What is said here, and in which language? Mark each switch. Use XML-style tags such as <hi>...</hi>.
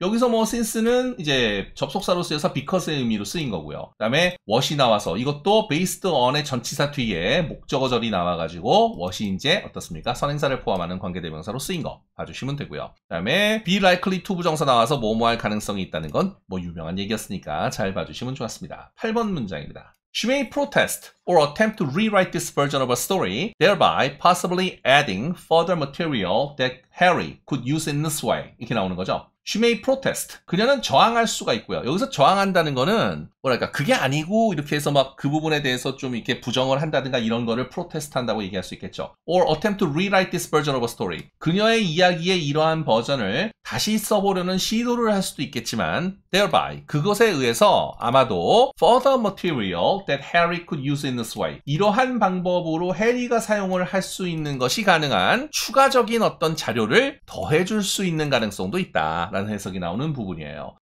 <ko>여기서 뭐 since는 이제 접속사로 쓰여서 because의 의미로 쓰인 거고요. 그 다음에 what이 나와서 이것도 based on의 전치사 뒤에 목적어절이 나와가지고 what이 이제 어떻습니까? 선행사를 포함하는 관계대명사로 쓰인 거 봐주시면 되고요. 그 다음에 be likely to 부정사 나와서 뭐뭐 할 가능성이 있다는 건 뭐 유명한 얘기였으니까 잘 봐주시면 좋았습니다. 8번 문장입니다.</ko> <en>She may protest or attempt to rewrite this version of a story, thereby possibly adding further material that Harry could use in this way.</en> <ko>이렇게 나오는 거죠.</ko> <en>She may protest.</en> <ko>그녀는 저항할 수가 있고요. 여기서 저항한다는 거는 뭐랄까 그게 아니고 이렇게 해서 막 그 부분에 대해서 좀 이렇게 부정을 한다든가 이런 거를 프로테스트 한다고 얘기할 수 있겠죠.</ko> <en>Or attempt to rewrite this version of a story.</en> <ko>그녀의 이야기의 이러한 버전을 다시 써보려는 시도를 할 수도 있겠지만 thereby 그것에 의해서 아마도</ko> <en>further material that Harry could use in this way.</en> <ko>이러한 방법으로 해리가 사용을 할 수 있는 것이 가능한 추가적인 어떤 자료를 더해줄 수 있는 가능성도 있다라는 해석이 나오는 부분이에요.</ko>